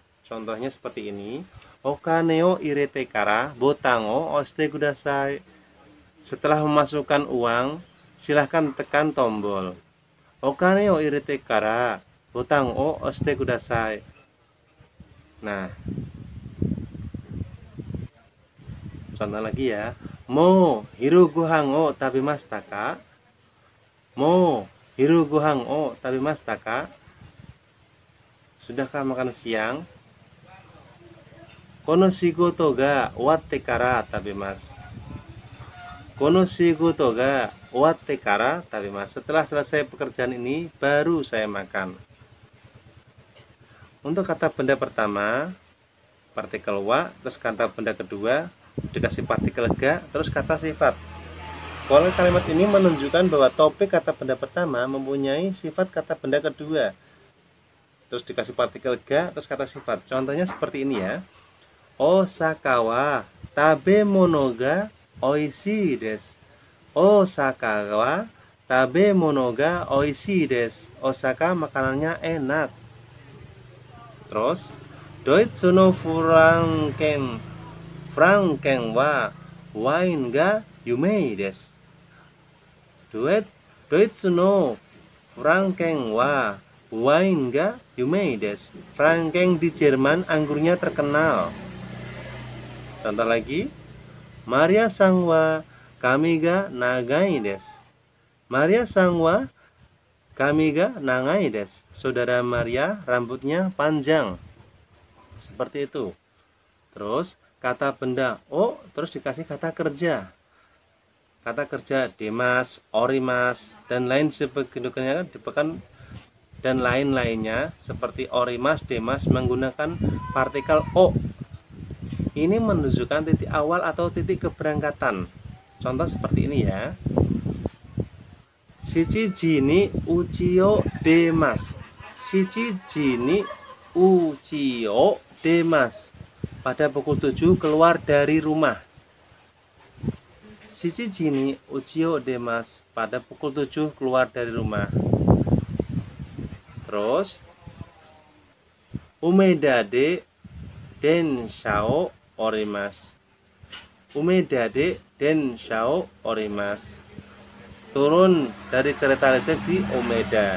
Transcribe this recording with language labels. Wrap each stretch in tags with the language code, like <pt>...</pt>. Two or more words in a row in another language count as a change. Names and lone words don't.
<id>Contohnya seperti ini.</id> <ja>お金を入れてからボタンを押してください.</ja> <id>Setelah memasukkan uang, silahkan tekan tombol.</id> <ja>お金を入れてからボタンを押してください.</ja> <id>Nah, contoh lagi ya.</id> <ja>もう昼ご飯を食べましたか? もう昼ご飯を食べましたか?</ja> <id>Sudahkah makan siang?</id> <ja>この仕事が終わってから食べます. この仕事が終わってから食べます.</ja> <id>Setelah selesai pekerjaan ini baru saya makan. Untuk kata benda pertama partikel wa, terus kata benda kedua dikasih partikel ga, terus kata sifat. Kalau kalimat ini menunjukkan bahwa topik kata benda pertama mempunyai sifat kata benda kedua. Terus dikasih partikel ga, terus kata sifat. Contohnya seperti ini ya.</id> <ja>大阪は食べ物がおいしいです. 大阪は食べ物がおいしいです.</ja> <id>Osaka makanannya enak.</id> <ja>Terus ドイツのフランケンはワインが有名です. ドイツのフランケンはワインが有名です.</ja> <id>Franken di Jerman anggurnya terkenal. Contoh lagi,</id> <ja>マリアさんは髪が長いです. マリアさんは髪が長いです.</ja> <id>Saudara Maria rambutnya panjang. Seperti itu. Terus kata benda o, terus dikasih kata kerja. Kata kerja demas, orimas, dan lain sebagainya dan lain-lainnya seperti orimas, demas menggunakan partikel o. Ini menunjukkan titik awal atau titik keberangkatan. Contoh seperti ini ya.</id> <ja>七時に家を出ます. 七時に家を出ます.</ja> <id>Pada pukul 7 keluar dari rumah.</id> <ja>七時に家を出ます.</ja> <id>Pada pukul 7 keluar dari rumah.</id> <ja>Terus 梅田で電車を降ります. 梅田で電車を降ります.</ja> <id>Turun dari kereta listrik di Umeda.</id>